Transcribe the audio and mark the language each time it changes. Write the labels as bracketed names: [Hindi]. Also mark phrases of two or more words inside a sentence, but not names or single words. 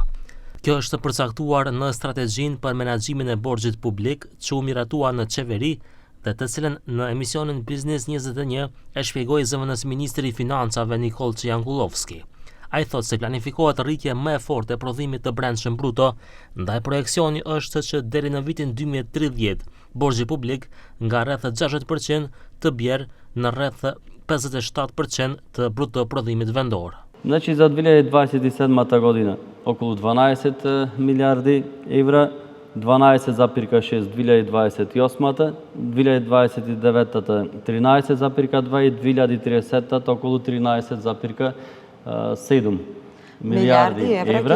[Albanian] Kjo është përcaktuar në strategjinë për menaxhimin e borxhit publik që u miratua në qeveri dhe të cilën në emisionin Biznes 21 e shpjegoi zëvendës ministri i Financave Nikol Jankulovski. Ai thotë se planifikohet rritje më e fortë e prodhimit të brendshëm bruto, ndaj projeksioni është që deri në vitin 2030 borxhi publik nga rreth 60% të bjerë në rreth 57% të bruto prodhimit vendor. [Macedonian] Значи за 2027 година около 12 милиарди евра, 12,6 2028, 2029 13,2 и 2030 около 13,7 милиарди евра.